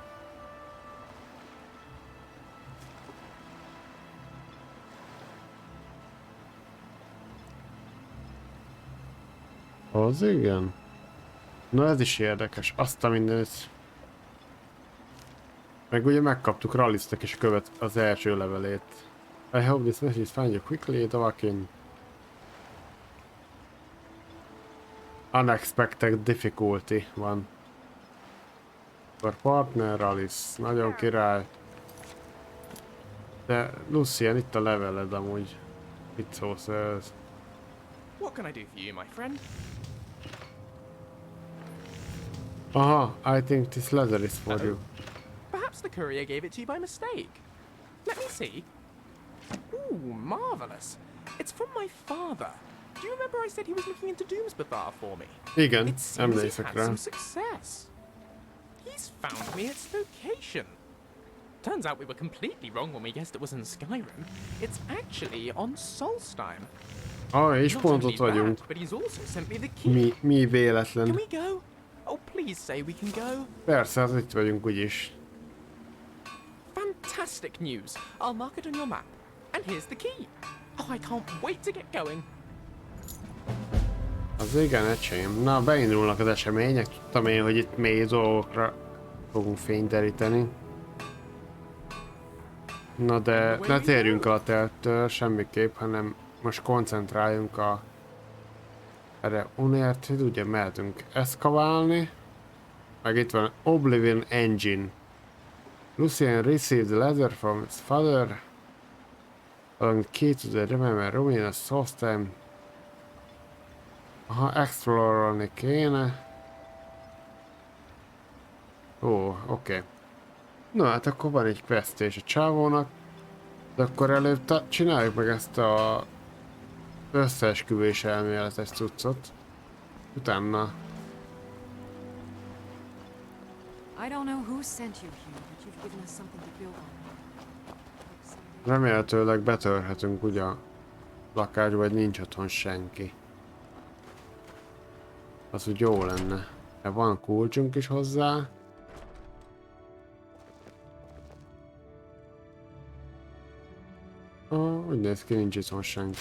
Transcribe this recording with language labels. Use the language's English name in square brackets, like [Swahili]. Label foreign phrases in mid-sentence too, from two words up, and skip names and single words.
[Hungarian] Az igen. Na ez is érdekes, azt a mindenit. Meg ugye megkaptuk Rallisnek is az első levelét. [English] I hope this message finds you quickly, Davakin. Unexpected difficulty van. [Hungarian] Akkor partner Rallis, nagyon király. De Lucien, itt a leveled amúgy. Mit szólsz ez? [English] What can I do for you, my friend? Aha, I think this letter is for you. Perhaps the courier gave it to you by mistake. Let me see. Ooh, marvelous. It's from my father. Do you remember I said he was looking into Doomsbathar for me? [Hungarian] Igen, [English] It seems [Hungarian] emlékszek [English] he's [Hungarian] rá. [English] had some success. He's found me its location. Turns out we were completely wrong when we guessed it was in Skyrim. It's actually on Solstheim. [Hungarian] És [English] Not [Hungarian] pont [English] only [Hungarian] ott vagyunk. [English] that, but he's also sent me the key. [Hungarian] Mi véletlen. [English] Can we go? Oh, please say we can go. [Hungarian] Persze, hát itt vagyunk úgyis. [English] Fantastic news. I'll mark it on your map. And here's the key. Oh, I can't wait to get going. [Hungarian] Az igen, ecsém. Na, beindulnak az események. Tudtam én, hogy itt mély dolgokra fogunk fényt deríteni. Na de ne térjünk el a telttől semmiképp, hanem most koncentráljunk erre unért, hogy ugye mehetünk eszkaválni. Meg itt van Oblivion Engine. [English] Lucien received a letter from his father. Along key to the Remember Romina Solstheim. [Hungarian] Aha, explorolni kéne. Ó, oké. No, hát akkor van egy quest és a csávónak. De akkor előbb csináljuk meg ezt a összeesküvés elméletes cuccot. Utána. [English] I don't know who sent you here, but you've given us something to build on. [Hungarian] Remélhetőleg betörhetünk ugye a lakásba, vagy nincs otthon senki. Az úgy jó lenne. De van kulcsunk is hozzá. Úgy néz ki, nincs itthon senki.